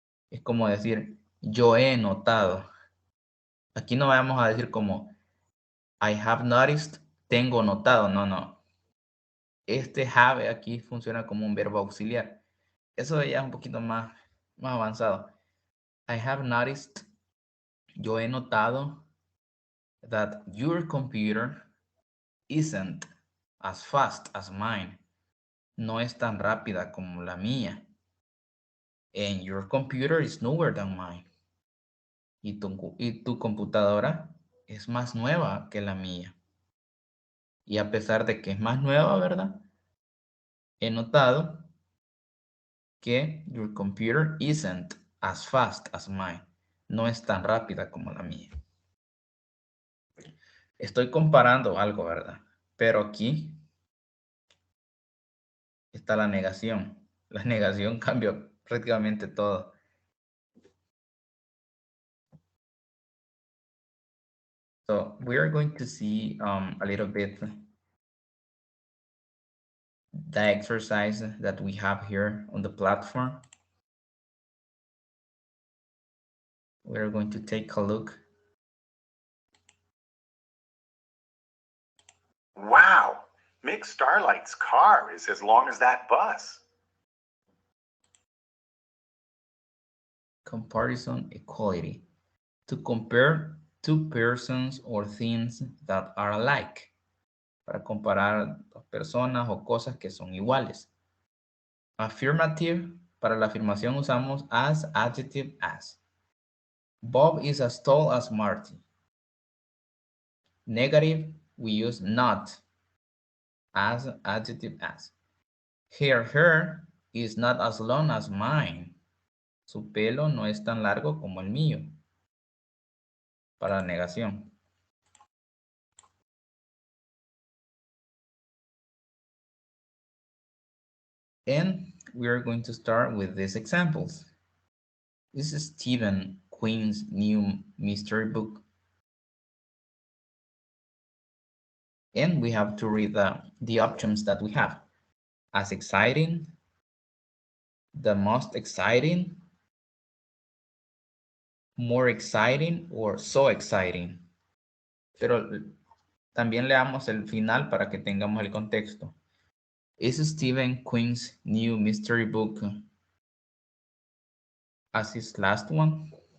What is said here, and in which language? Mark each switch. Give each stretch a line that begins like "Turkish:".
Spanish: Es como decir yo he notado. Aquí no vamos a decir como
English: I have noticed,
Spanish: tengo notado. No, no. Este have aquí funciona como un verbo auxiliar. Eso ya es un poquito más avanzado.
English: I have noticed,
Spanish: yo he notado
English: that your computer isn't as fast as mine.
Spanish: No es tan rápida como la mía.
English: And your computer is newer than mine.
Spanish: Y tu computadora es más nueva que la mía. Y a pesar de que es más nueva, ¿verdad? He notado que your computer isn't as fast as mine. No es tan rápida como la mía. Estoy comparando algo, ¿verdad? Pero aquí está la negación. La negación cambia prácticamente todo.
English: So we are going to see a little bit the exercise that we have here on the platform. We're going to take a look. Wow, Mick Starlight's car is as long as that bus. Comparison equality. To compare two persons or things that are alike.
Spanish: Para comparar dos personas o cosas que son iguales. Affirmative, para la afirmación usamos as, adjective, as.
English: Bob is as tall as Marty. Negative, we use not as, adjective, as. Her hair is not as long as mine.
Spanish: Su pelo no es tan largo como el mío. Para la negación.
English: And we are going to start with these examples. This is Stephen Quinn's new mystery book. And we have to read the options that we have. As exciting, the most exciting, more exciting, or so exciting.
Spanish: Pero también leamos el final para que tengamos el contexto.
English: Is Stephen Quinn's new mystery book as his last one?